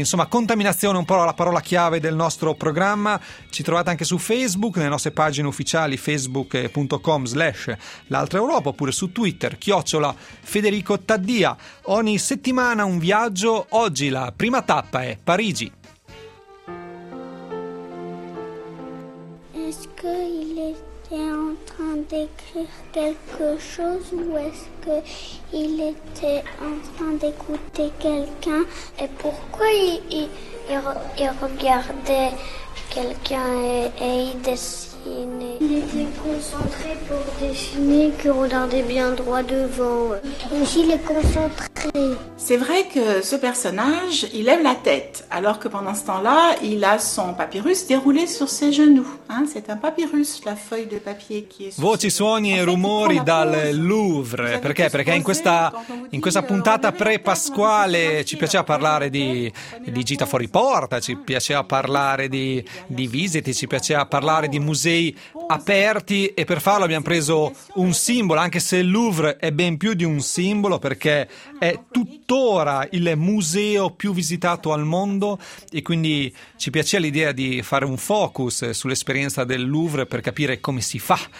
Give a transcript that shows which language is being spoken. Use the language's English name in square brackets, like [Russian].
[Italian] Insomma, contaminazione è un po' la parola chiave del nostro programma. Ci trovate anche su Facebook, nelle nostre pagine ufficiali facebook.com/l'altra Europa, oppure su Twitter @FedericoTaddia. Ogni settimana un viaggio, oggi la prima tappa è Parigi. [French] Est-ce qu'il était en train d'écrire quelque chose ou est-ce qu'il était en train d'écouter quelqu'un? Et pourquoi il regardait quelqu'un et il dessinait? Il était concentré pour dessiner qu'il regardait bien droit devant. Il est concentré. C'est vrai que ce personnage, il lève la tête, alors que pendant ce temps-là, il a son papyrus déroulé sur ses genoux. C'est un papyrus, la feuille de papier qui est... [Italian] Voci, suoni e rumori dal Louvre. Perché? Perché in questa puntata pre-pasquale ci piaceva parlare di gita fuori porta, ci piaceva parlare di visite, ci piaceva parlare di musei aperti, e per farlo abbiamo preso un simbolo, anche se il Louvre è ben più di un simbolo, perché è tuttora il museo più visitato al mondo, e quindi ci piaceva l'idea di fare un focus sull'esperienza del Louvre per capire come si fa